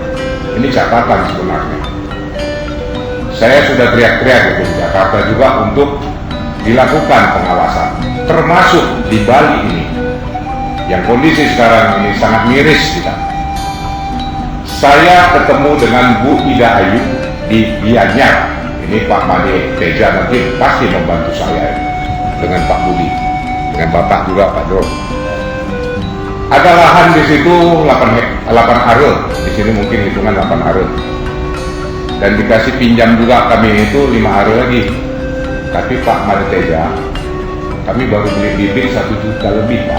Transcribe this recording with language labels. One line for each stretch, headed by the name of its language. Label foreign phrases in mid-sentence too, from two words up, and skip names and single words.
Indonesian: Ini catatan sebenarnya. Saya sudah teriak-teriak di Jakarta juga untuk dilakukan pengawasan, termasuk di Bali ini, yang kondisi sekarang ini sangat miris kita. Saya ketemu dengan Bu Ida Ayu di Gianyar. Ini Pak Made Teja nanti pasti membantu saya dengan Pak Budi, dengan Bapak juga Pak Dro. Ada lahan di situ 8 arul, di sini mungkin hitungan 8 arul. Dan dikasih pinjam juga kami itu 5 arul lagi. Tapi Pak Made Teja, kami baru beli bibit 1 juta lebih Pak.